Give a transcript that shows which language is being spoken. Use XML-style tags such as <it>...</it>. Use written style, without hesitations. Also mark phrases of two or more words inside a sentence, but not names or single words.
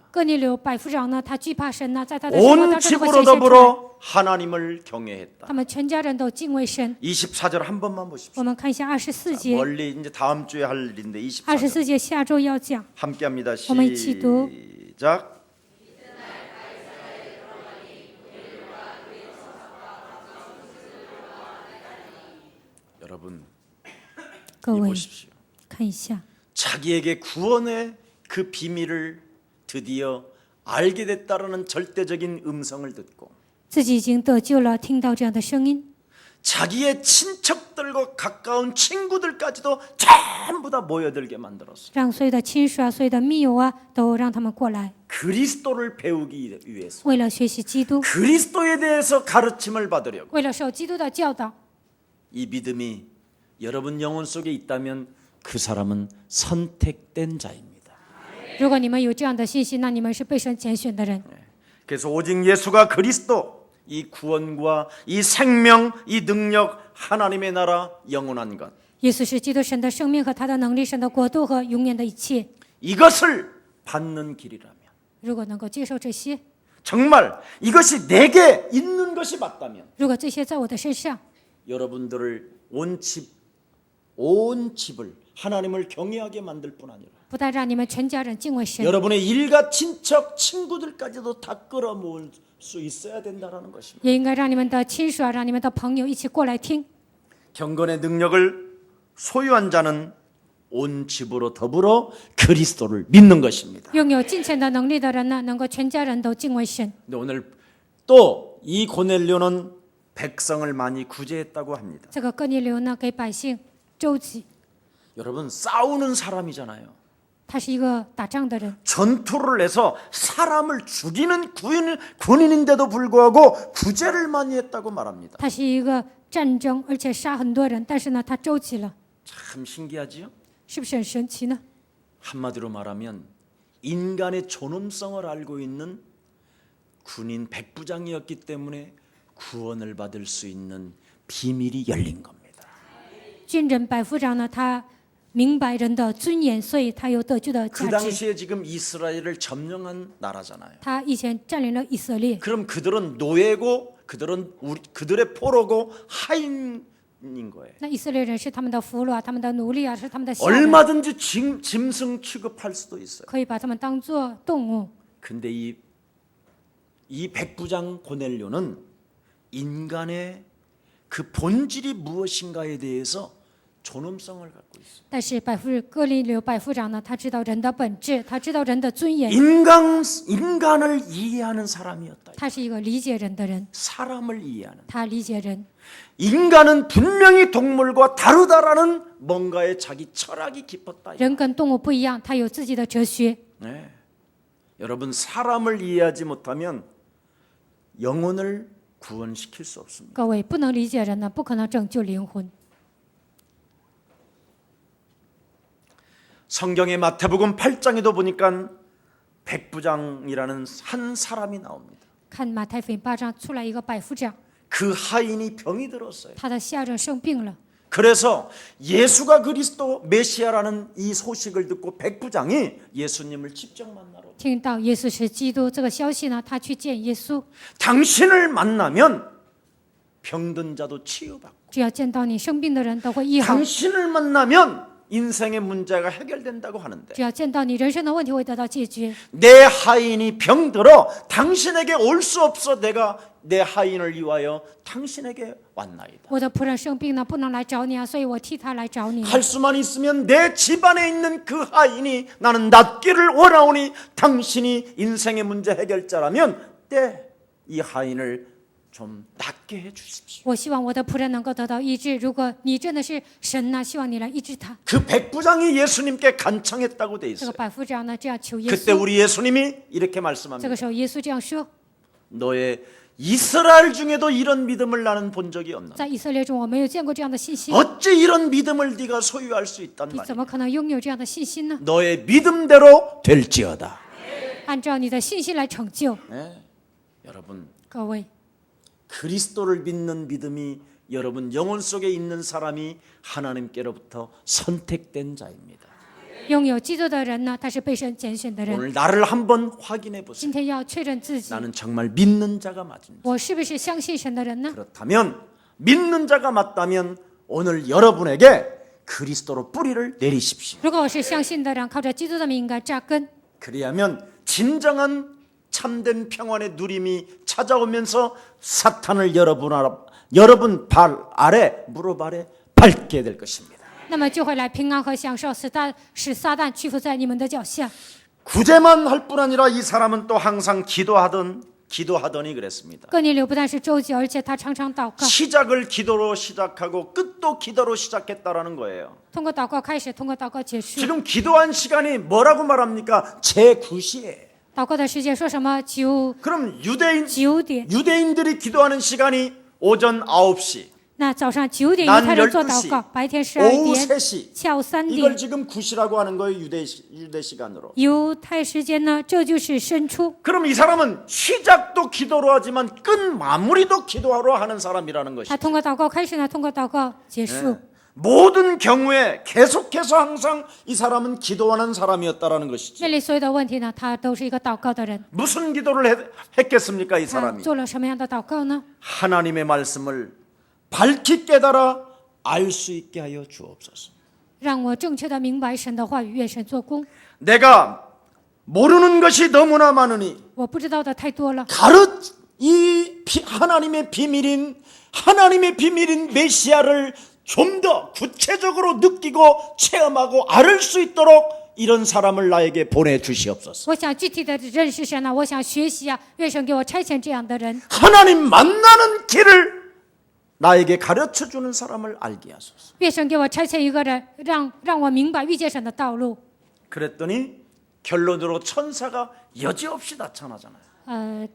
<zh>哥尼流百夫长呢，他惧怕神呢，在他的生活</zh> <ko>온</ko> <zh>当中会</zh> <ko>집으로</ko> <zh>显现出来。</zh> <ko>더불어 하나님을 경외했다.</ko> <zh>他们全家人都敬畏神。</zh> <ko>24절 한 번만 보십시오.</ko> <zh>我们看一下24节，</zh> <ko>멀리 이제 다음 주에 할 일인데 24절</ko> <zh>24 节下周要讲。</zh> <ko>함께합니다.</ko> <zh>我们一起读。</zh> <ko>시작. 여러분</ko> <zh>各位</zh> <ko>보십시오.</ko> <zh>看一下，</zh> <ko>자기에게 구원의 그 비밀을 드디어 알게 됐다라는 절대적인 음성을 듣고</ko> <zh>自己已经得救了，听到这样的声音，</zh> <ko>자기의 친척들과 가까운 친구들까지도 전부 다 모여들게 만들었어요.</ko> <zh>让所有的亲属啊、所有的密友啊，都让他们过来，</zh> <ko>그리스도를 배우기 위해서</ko> <zh>为了学习基督，</zh> <ko>그리스도에 대해서 가르침을 받으려고</ko> <zh>为了受基督的教导。</zh> <ko>이 믿음이 여러분 영혼 속에 있다면 그 사람은 선택된 자입니다.</ko> <zh>如果你们有这样的信息，那你们是被神拣选的人。</zh> <ko>그래서 오직 예수가 그리스도 이 구원과 이 생명 이 능력 하나님의 나라 영원한 것</ko> <zh>耶稣是基督神的生命和他的能力、神的国度和永远的一切。</zh> <ko>이것을 받는 길이라면</ko> <zh>如果能够接受这些，</zh> <ko>정말 이것이 내게 있는 것이 맞다면</ko> <zh>如果这些在我的身上，</zh> <ko>여러분들을 온 집을 하나님을 경외하게 만들 뿐 아니라</ko> <zh>不但让你们全家人敬畏神，</zh> <ko>여러분의 일가 친척 친구들까지도 다 끌어모을 수 있어야 된다는 것입니다.</ko> <zh>也应该让你们的亲属啊，让你们的朋友一起过来听。</zh> <ko>경건의 능력을 소유한 자는 온 집으로 더불어 그리스도를 믿는 것입니다.</ko> <zh>拥有金钱的能力的人呢，能够全家人都敬畏神。</zh> <ko>근데 오늘 또 이 고넬료는 백성을 많이 구제했다고 합니다.</ko> <zh>这个哥尼流呢，给百姓周济，</zh> <ko>여러분 싸우는 사람이잖아요.</ko> <zh>他是一个打仗的人，</zh> <ko>전투를 해서 사람을 죽이는 군인인데도 불구하고 구제를 많이 했다고 말합니다.</ko> <zh>他是一个战争，而且杀很多人，但是呢，他周济了，</zh> <ko>참 신기하지요?</ko> <zh>是不是很神奇呢？</zh> <ko>한마디로 말하면 인간의 존엄성을 알고 있는 군인 백부장이었기 때문에 구원을 받을 수 있는 비밀이 열린 겁니다.</ko> <zh>军人百夫长呢，他明白人的尊严，所以他有得救的</zh> <ko>그</ko> <zh>价值。</zh> <ko>당시에 지금 이스라엘을 점령한 나라잖아요.</ko> <zh>他以前占领了以色列，</zh> <ko>그럼 그들은 노예고 그들의 포로고 하인인 거예요.</ko> <zh>那以色列人是他们的俘虏啊，他们的奴隶啊，是他们的下人，</zh> <ko>얼마든지 짐승 취급할 수도 있어요.</ko> <zh>可以把他们当作动物。</zh> <ko>근데 이 백부장 고넬료는 인간의 그 본질이 무엇인가에 대해서 존엄성을 갖고 있어요.</ko> <zh>但是哥尼流百夫长呢，他知道人的本质，他知道人的尊严，</zh> <ko>인간을 이해하는 사람이었다.</ko> <zh>他是一个理解人的人，</zh> <ko>사람을 이해하는.</ko> <zh>他理解人。</zh> <ko>인간은 분명히 동물과 다르다라는 뭔가의 자기 철학이 깊었다.</ko> <zh>人跟动物不一样，他有自己的哲学。</zh> <ko>네. 여러분 사람을 이해하지 못하면 영혼을 구원시킬 수 없습니다.</ko> <zh>各位不能理解人呢，不可能拯救灵魂。</zh> <ko>성경의 마태복음 8장에도 보니까 백부장이라는 한 사람이 나옵니다.</ko> <zh>看马太福音8章出来一个百夫长，</zh> <ko>그 하인이 병이 들었어요.</ko> <zh>他的下人生病了，</zh> <ko>그래서 예수가 그리스도 메시아라는 이 소식을 듣고 백부장이 예수님을 직접 만나러</ko> <zh>听到耶稣是基督这个消息呢，他去见耶稣。</zh> <ko>당신을 만나면 병든 자도 치유받고</ko> <zh>只要见到你生病的人都会医好，</zh> <ko>당신을 만나면 인생의 문제가 해결된다고 하는데</ko> <zh>只要见到你人生的问题会得到解决。</zh> <ko>내 하인이 병들어 당신에게 올 수 없어 내가 내 하인을 위하여 당신에게 왔나이다.</ko> <zh>我的仆人生病呢，不能来找你啊，所以我替他来找你。</zh> <ko>할 수만 있으면 내 집안에 있는 그 하인이 나는 낫기를 원하오니 당신이 인생의 문제 해결자라면 이 하인을 좀 낫게 해 주십시오.</ko> <zh>我希望我的仆人能够得到医治。如果你真的是神呢，希望你来医治他。</zh> <ko>그 백부장이 예수님께 간청했다고 돼</ko> <zh>这个</zh> <ko>있어요.</ko> <zh>百夫长呢，这样求耶</zh> <ko>그때</ko> <zh>稣。</zh> <ko>우리 예수님이 이렇게</ko> <zh>这</zh> <ko>말씀합니다.</ko> <zh>个时候，耶稣这样说：</zh> <ko>너의 이스라엘 중에도 이런 믿음을 나는 본 적이 없나?</ko> <zh>在以色列中，我没有见过这样的信心。</zh> <ko>어찌 이런 믿음을 네가 소유할 수 있단</ko> <zh>你</zh> <ko>말이야?</ko> <zh>怎么可能拥有这样的信心呢？</zh> <ko>너의 믿음대로 될지어다.</ko> <zh>按照你的信心来成就。</zh> <ko>네. 여러분</ko> <zh>各位，</zh> <ko>그리스도를 믿는 믿음이 여러분 영혼 속에 있는 사람이 하나님께로부터 선택된 자입니다.</ko> <zh>拥有基督的人呢，他是被神拣选的人。</zh> <ko>오늘 나를 한번 확인해 보세요.</ko> <zh>今天要确认自己，</zh> <ko>나는 정말 믿는 자가 맞은지.</ko> <zh>我是不是相信神的人呢？</zh> <ko>그렇다면 믿는 자가 맞다면 오늘 여러분에게 그리스도로 뿌리를 내리십시오.</ko> <zh>如果我是相信的人，靠着基督的名应该扎根，</zh> <ko>그리하면 진정한 참된 평안의 누림이 찾아오면서 사탄을 여러분 발 아래 무릎 아래 밟게 될 것입니다.</ko> <zh>那么就会来平安和享受，使撒旦屈服在你们的脚下。</zh> <ko>구제만 할 뿐 아니라 이 사람은 또 항상 기도하더니 그랬습니다.</ko> <zh>哥尼流不但是周济，而且他常常祷告，</zh> <ko>시작을 기도로 시작하고 끝도 기도로 시작했다라는 거예요.</ko> <zh>通过祷告开始，通过祷告结束。</zh> <ko>지금 기도한 시간이 뭐라고 말합니까? 제9시에.</ko> <zh>祷告的时间说什么？</zh> <ko>그럼</ko> <zh>9点。</zh> <ko>유대인들이 기도하는 시간이 오전 9시,</ko> <zh>那早上9点</zh> <ko>난</ko> <zh>犹太人做</zh> <ko>12시</ko> <zh>祷告，白天</zh> <ko>오후</ko> <zh>12点，</zh> <ko>3시.</ko> <zh>下午3</zh> <ko>이걸</ko> <zh>点。</zh> <ko>지금 9시라고 하는 거예요. 유대 시간으로.</ko> <zh>犹太时间呢，这就是申初。</zh> <ko>그럼 이 사람은 시작도 기도로 하지만 끝 마무리도 기도하러 하는 사람이라는</ko> <zh>他</zh> <ko>것이죠.</ko> <zh>通过祷告开始呢，通过祷告结束。</zh> <ko>모든 경우에 계속해서 항상 이 사람은 기도하는 사람이었다라는 것이죠.</ko> <zh>面临所有的问题呢，他都是一个祷告的人。</zh> <ko>무슨 기도를 했겠습니까? 이</ko> <zh>他</zh> <ko>사람이</ko> <zh>做了什么样的祷告呢？</zh> <ko>하나님의 말씀을 밝히 깨달아 알 수 있게 하여 주옵소서.</ko> <zh>让我正确的明白神的话语，愿神做工。</zh> <ko>내가 모르는 것이 너무나 많으니</ko> <zh>我不知道的太多了，</zh> <ko>하나님의 비밀인 메시아를 좀 더 구체적으로 느끼고 체험하고 알을 수 있도록 이런 사람을 나에게 보내주시옵소서.</ko> <zh>我想具体的认识神啊，我想学习啊，愿神给我差遣这样的人，</zh> <ko>하나님 만나는 길을 나에게 가르쳐주는 사람을 알게 하소서.</ko> <zh>愿神给我差遣一个人，让我明白遇见神的道路。</zh> <ko>그랬더니 결론으로 천사가 여지없이 나타나잖아요.</ko>